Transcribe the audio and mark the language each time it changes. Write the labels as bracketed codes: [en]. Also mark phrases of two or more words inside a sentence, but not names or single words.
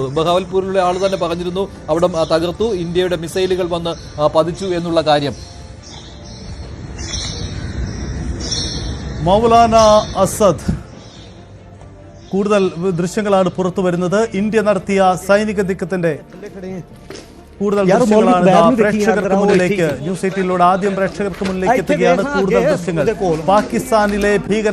[ml] ബഹാവൽപൂരിലെ ആൾ തന്നെ പറഞ്ഞിരുന്നു അവിടെ തകർത്തു, ഇന്ത്യയുടെ മിസൈലുകൾ വന്ന് പതിച്ചു എന്നുള്ള കാര്യം. മൗലാന അസദ്, കൂടുതൽ ദൃശ്യങ്ങളാണ് പുറത്തു വരുന്നത്. ഇന്ത്യ നടത്തിയ സൈനിക നീക്കത്തിന്റെ കൂടുതൽ [hi] यार, [ml] ദൃശ്യങ്ങളാണ് [hi] मौलवी [ml] ഇതാ [hi] बैग में देखिए [ml] പ്രേക്ഷകർക്ക് [hi] यार, [ml] മുന്നിലേക്ക് [hi] ठीक है। [ml] ന്യൂസ് 18 ആദ്യം പ്രേക്ഷകർക്ക് മുന്നിലേക്ക് [pa] ਇੱਥੇ [ml] എത്തുകയാണ് [pa] ਵੇਖ ਨਾ [ml] കൂടുതൽ [pa] ਅੱਗੇ [ml] ദൃശ്യങ്ങൾ [pa] ਉਹਦੇ ਕੋਲ। [ml] പാകിസ്ഥാനിലെ ഭീകര